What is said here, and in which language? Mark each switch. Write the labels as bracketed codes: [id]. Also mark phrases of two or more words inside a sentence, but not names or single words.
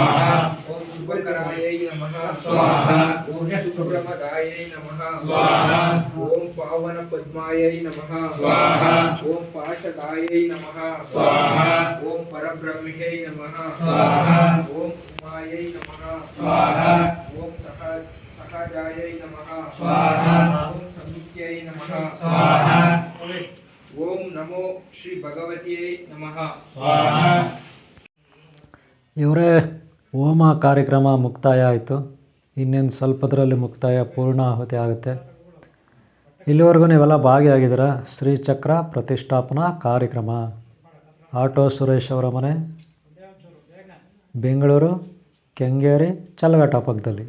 [sa] ಓಂ ಶುಭಕರಾಯೈ ನಮಃ स्वाहा ओम सुब्रह्मण्याय नमः स्वाहा ओम पावन पद्मायै नमः स्वाहा ओम पाशदायै नमः स्वाहा ओम परब्रह्मणे नमः स्वाहा ओम उमायै नमः स्वाहा ओम सहाजायै नमः स्वाहा ओम समित्यै नमः स्वाहा ओम नमो श्री भगवत्यै नमः स्वाहा. [kn] ಇವರೇ ಹೋಮ ಕಾರ್ಯಕ್ರಮ ಮುಕ್ತಾಯ ಆಯಿತು. ಇನ್ನೇನು ಸ್ವಲ್ಪದರಲ್ಲಿ ಮುಕ್ತಾಯ ಪೂರ್ಣಾಹುತಿ ಆಗುತ್ತೆ. ಇಲ್ಲಿವರೆಗೂ ನೀವೆಲ್ಲ ಭಾಗಿಯಾಗಿದ್ದೀರ. ಶ್ರೀಚಕ್ರ ಪ್ರತಿಷ್ಠಾಪನಾ ಕಾರ್ಯಕ್ರಮ ಆಟೋ ಸುರೇಶ್ ಅವರ ಮನೆ, ಬೆಂಗಳೂರು ಕೆಂಗೇರಿ ಚಲ್ಲಘಟ್ಟ ಪಕ್ಕದಲ್ಲಿ.